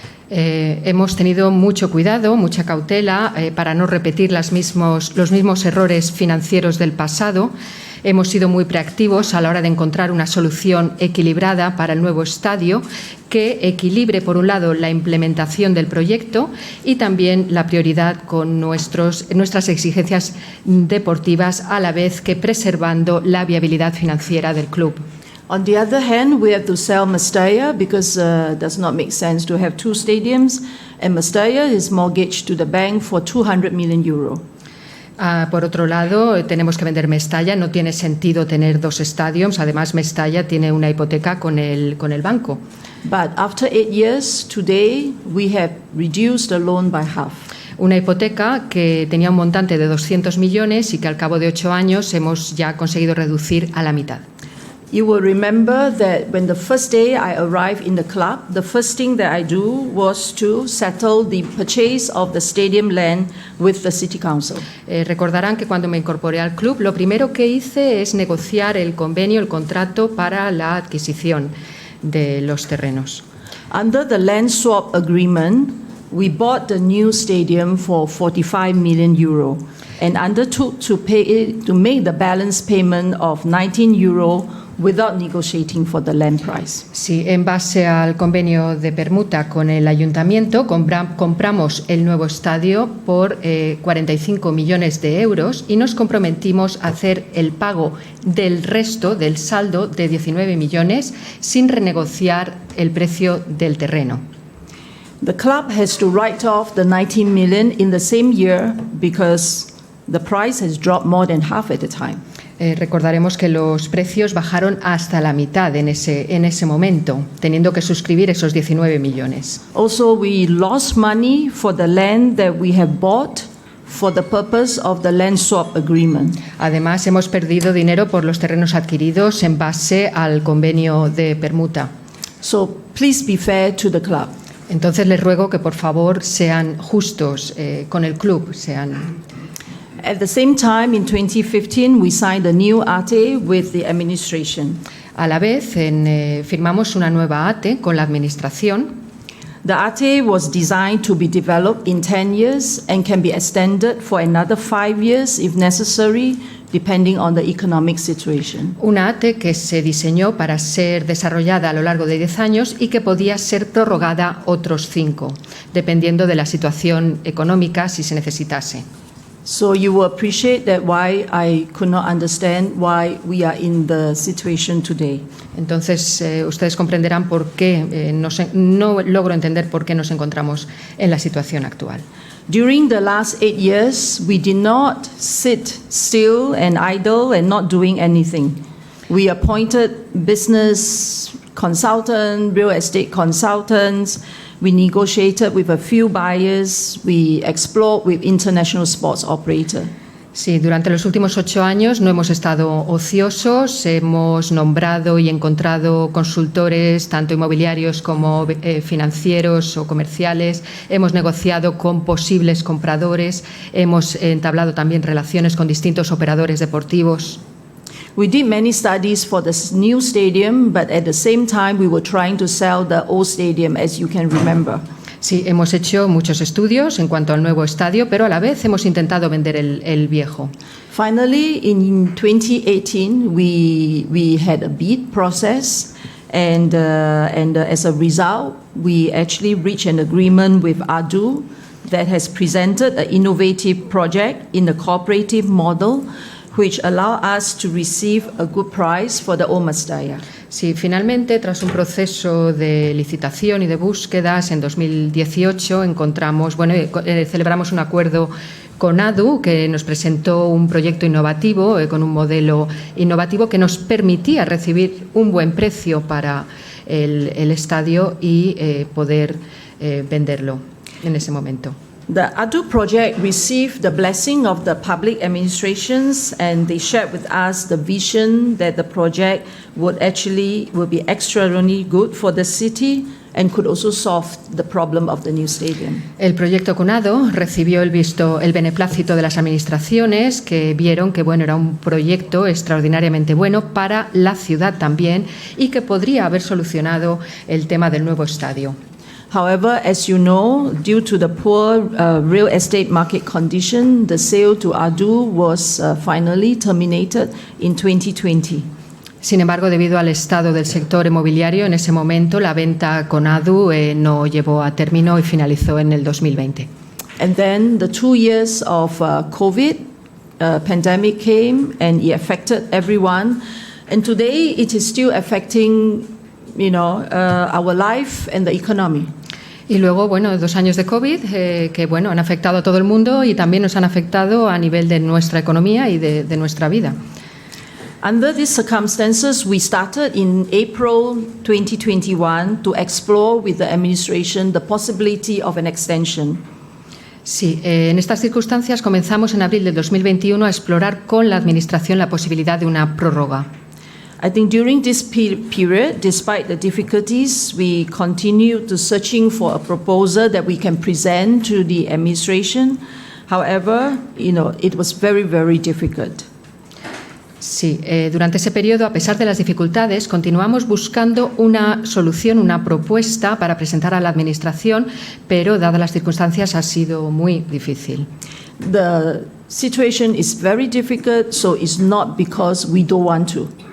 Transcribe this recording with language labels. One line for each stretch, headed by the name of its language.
Spanish: Hemos tenido mucho cuidado, mucha cautela para no repetir los mismos errores financieros del pasado. Hemos sido muy proactivos a la hora de encontrar una solución equilibrada para el nuevo estadio que equilibre, por un lado, la implementación del proyecto y también la prioridad con nuestras exigencias deportivas, a la vez que preservando la viabilidad financiera del club.
English: On the other hand, we have to sell Mestalla because it does not make sense to have two stadiums, and Mestalla is mortgaged to the bank for 200 million euro.
Spanish: Por otro lado, tenemos que vender Mestalla, no tiene sentido tener dos estadios, además Mestalla tiene una hipoteca con el banco.
English: But after 8 years, today we have reduced the loan by half.
Spanish: Una hipoteca que tenía un montante de 200 millones y que al cabo de 8 años hemos ya conseguido reducir a la mitad.
English: You will remember that when the first day I arrived in the club, the first thing that I do was to settle the purchase of the stadium land with the city council.
Spanish: Recordarán que cuando me incorporé al club, lo primero que hice es negociar el convenio, el contrato para la adquisición de los terrenos.
English: Under the land swap agreement, we bought the new stadium for 45 million euro and undertook to make the balance payment of 19 euro without negotiating for the land price.
Spanish: Sí, en base al convenio de permuta con el ayuntamiento, compramos el nuevo estadio por 45 millones de euros y nos comprometimos a hacer el pago del resto del saldo de 19 millones sin renegociar el precio del terreno.
English: The club has to write off the 19 million in the same year because the price has dropped more than half at the time.
Spanish: Recordaremos que los precios bajaron hasta la mitad en ese momento, teniendo que suscribir esos 19 millones.
English: Also, we lost money for the land that we have bought for the purpose of the land swap agreement.
Spanish: Además, hemos perdido dinero por los terrenos adquiridos en base al convenio de permuta.
English: So please be fair to the club.
Spanish: Entonces les ruego que por favor sean justos con el club.
English: At the same time, in 2015, we signed a new ATE with the administration.
Spanish: A la vez, firmamos una nueva ATE con la administración.
English: The ATE was designed to be developed in 10 years and can be extended for another 5 years if necessary, depending on the economic situation.
Spanish: Una ATE que se diseñó para ser desarrollada a lo largo de 10 años y que podía ser prorrogada otros 5, dependiendo de la situación económica si se necesitase.
English: So you will appreciate that why I could not understand why we are in the situation today.
Spanish: Entonces, ustedes comprenderán por qué, no logro entender por qué nos encontramos en la situación actual.
English: During the last 8 years, we did not sit still and idle and not doing anything. We appointed business consultants, real estate consultants. We negotiated with a few buyers. We explored with international sports operators.
Spanish: Sí, durante los últimos 8 años no hemos estado ociosos, hemos nombrado y encontrado consultores, tanto inmobiliarios como financieros o comerciales, hemos negociado con posibles compradores, hemos entablado también relaciones con distintos operadores deportivos.
English: We did many studies for the new stadium, but at the same time we were trying to sell the old stadium, as you can remember.
Spanish: Sí, hemos hecho muchos estudios en cuanto al nuevo estadio, pero a la vez hemos intentado vender el viejo.
English: Finally, in 2018, we had a bid process, and as a result, we actually reached an agreement with ADU that has presented an innovative project in the cooperative model, which allow us to receive a good price for the old Mestalla.
Spanish: Sí, finalmente, tras un proceso de licitación y de búsquedas en 2018, celebramos un acuerdo con ADU que nos presentó un proyecto innovativo, con un modelo innovativo que nos permitía recibir un buen precio para el estadio y poder venderlo en ese momento.
English: The ADU project received the blessing of the public administrations, and they shared with us the vision that the project would be extraordinarily good for the city and could also solve the problem of the new stadium.
Spanish: El proyecto CONADO recibió el beneplácito de las administraciones que vieron que era un proyecto extraordinariamente bueno para la ciudad también y que podría haber solucionado el tema del nuevo estadio.
English: However, as you know, due to the poor real estate market condition, the sale to ADU was finally terminated in 2020.
Spanish: Sin embargo, debido al estado del sector inmobiliario, en ese momento la venta con ADU no llevó a término y finalizó en el 2020.
English: And then the 2 years of COVID pandemic came and it affected everyone. And today it is still affecting, our life and the economy.
Spanish: Y luego, 2 años de COVID que han afectado a todo el mundo y también nos han afectado a nivel de nuestra economía y de nuestra vida.
English: Under these circumstances, we started in April 2021 to explore with the administration the possibility of an extension.
Spanish: Sí, en estas circunstancias comenzamos en abril de 2021 a explorar con la administración la posibilidad de una prórroga.
English: I think during this period, despite the difficulties, we continued to searching for a proposal that we can present to the administration. However, it was very, very difficult.
Spanish: Sí, durante ese periodo, a pesar de las dificultades, continuamos buscando una solución, una propuesta para presentar a la administración, pero dadas las circunstancias ha sido muy difícil.
English: The situation is very difficult, so it's not because we don't want to.